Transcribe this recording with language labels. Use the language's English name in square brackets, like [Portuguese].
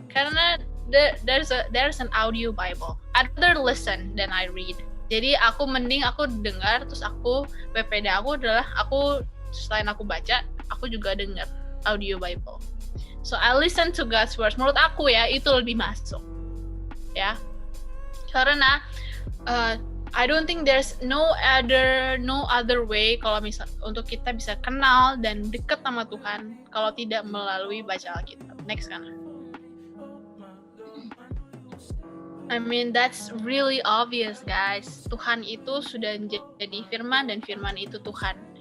[English] Karena there's an audio Bible. I'd rather listen than I read. [Indonesian] Jadi aku dengar, terus PPD aku adalah selain aku baca, aku juga dengar audio Bible. [English] So I listen to God's words. [Indonesian] Menurut aku ya, itu lebih masuk. Ya. Karena [English] I don't think there's no other way [Indonesian] kalau misal untuk kita bisa kenal dan dekat sama Tuhan kalau tidak melalui baca Alkitab. Next kan. [English] I mean that's really obvious guys. [Indonesian] Tuhan itu sudah jadi firman dan firman itu Tuhan.